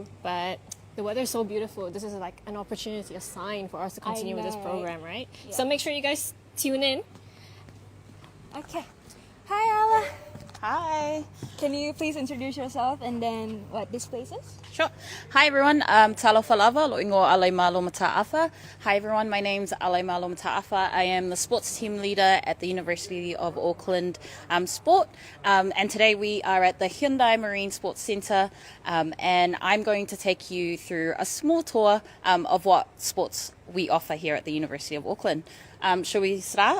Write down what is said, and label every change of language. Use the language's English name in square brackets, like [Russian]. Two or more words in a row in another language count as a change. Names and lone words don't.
[English] But the weather is so beautiful. This is like an opportunity, a sign for us to continue with this program, right? Yeah. So make sure you guys tune in. Okay. Hi, Ala. Hi. Can you please introduce yourself and then what this place is? Sure. Hi everyone, [Samoan] Talofa lava, loingo alai malo mata'afa. [English] Hi everyone, my name's alai malo mata'afa. I am the sports team leader at the University of Auckland Sport. And today we are at the Hyundai Marine Sports Centre, and I'm going to take you through a small tour of what sports we offer here at the University of Auckland. Shall we start?